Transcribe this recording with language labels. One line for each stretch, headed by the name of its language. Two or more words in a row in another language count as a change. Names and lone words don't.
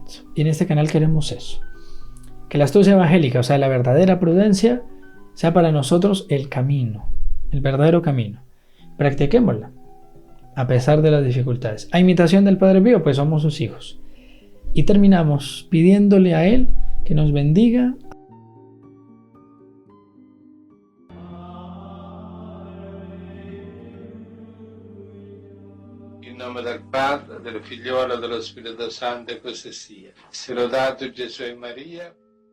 Spanish: Y en este canal queremos eso. Que la astucia evangélica, o sea, la verdadera prudencia, sea para nosotros el camino, el verdadero camino. Practiquémosla, a pesar de las dificultades. A imitación del Padre Pío, pues somos sus hijos. Y terminamos pidiéndole a Él que nos bendiga.
Italian: In nome del Padre, del Figliolo e dello Spirito Santo, e così sia. Sia lodato Gesù e Maria.